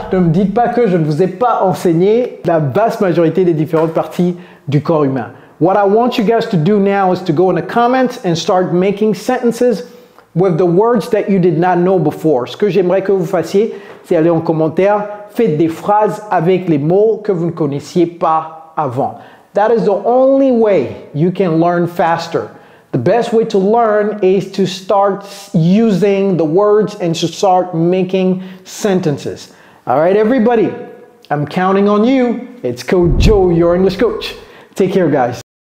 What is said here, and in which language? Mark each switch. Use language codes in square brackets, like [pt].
[fr] Ne me dites pas que je ne vous ai pas enseigné la vaste majorité des différentes parties du corps humain. [en] What I want you guys to do now is to go in the comments and start making sentences with the words that you did not know before. [fr] Ce que j'aimerais que vous fassiez, c'est aller en commentaire, faites des phrases avec les mots que vous ne connaissiez pas avant. [en] That is the only way you can learn faster. The best way to learn is to start using the words and to start making sentences. All right, everybody, I'm counting on you. It's Coach Joe, your English coach. Take care, guys.